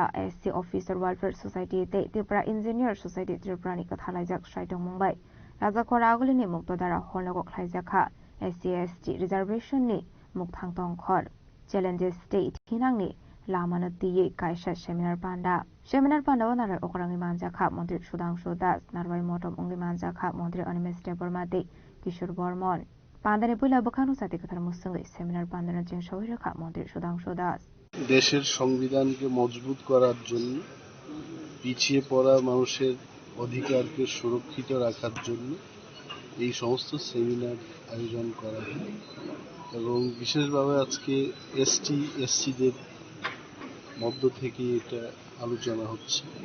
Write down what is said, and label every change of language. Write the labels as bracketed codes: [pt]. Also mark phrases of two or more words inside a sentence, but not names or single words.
[trp] SC Officer Welfare Society te Tripura Engineer Society Tripura ni kathalajak saitong Mumbai Raja Kora aguli ni muktodara holnogo khlaijaka SC/ST reservation ni mukthang tongkhor challenges state hinangni lamana diye kaisa seminar panda wanara okrangi manjakha Mantri Sudhanshu Das Narwai Motom ungi manjakha Mantri Animal Burma te Kishore Bormon pandani puila bokanu sate kathar musungi seminar pandana jeng shawiraka Mantri Sudhanshu Das [bn] দেশের সংবিধানকে মজবুত করার জন্য পিছিয়ে পড়া মানুষের অধিকারকে সুরক্ষিত রাখার জন্য এই সমস্ত সেমিনার আয়োজন করা হয় এবং বিশেষভাবে আজকে ST/SCদের মধ্য থেকে এটা আলোচনা হচ্ছে